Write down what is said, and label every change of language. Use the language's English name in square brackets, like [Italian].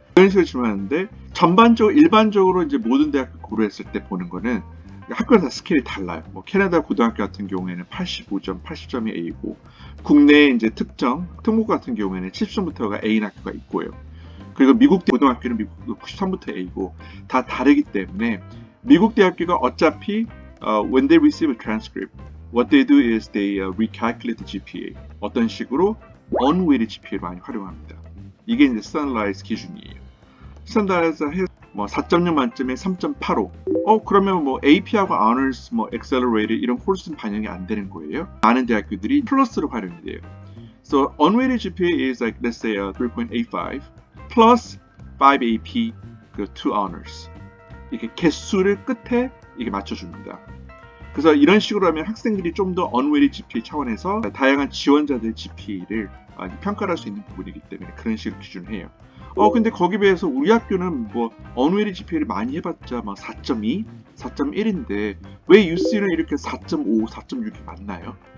[Korean] 이런 식으로 질문하는데, 전반적으로 일반적으로 이제 모든 대학교 고려했을 때 보는 거는 학교는 다 스케일이 달라요. 캐나다 고등학교 같은 경우에는 85점, 80점이 A고, 국내 이제 특목 같은 경우에는 70점부터가 A인 학교가 있고요. 그리고 미국 고등학교는 미국 93부터 A고, 다 다르기 때문에 미국 대학교가 어차피 [English] when they receive a transcript, what they do is they recalculate the GPA. [Korean] 어떤 식으로 unweighted GPA를 많이 활용합니다. 이게 이제 스탠다라이즈 기준이에요. 스탠다라이즈 해서 4.0 만점에 3.85. 그러면 AP하고 Honors, Accelerated 이런 코र्스는 반영이 안 되는 거예요. 많은 대학교들이 플러스로 활용이 돼요. [English] So unweighted GPA is like let's say 3.85 plus 5 AP, 2 Honors. [Korean] 이렇게 개수를 끝에 이게 맞춰줍니다. 그래서 이런 식으로 하면 학생들이 좀 더 unweighted GPA 차원에서 다양한 지원자들의 GPA를 평가할 수 있는 부분이기 때문에 그런 식으로 기준을 해요. 근데 거기에 비해서 우리 학교는 unweighted GPA를 많이 해봤자 4.2, 4.1인데 왜 UC는 이렇게 4.5, 4.6이 많나요?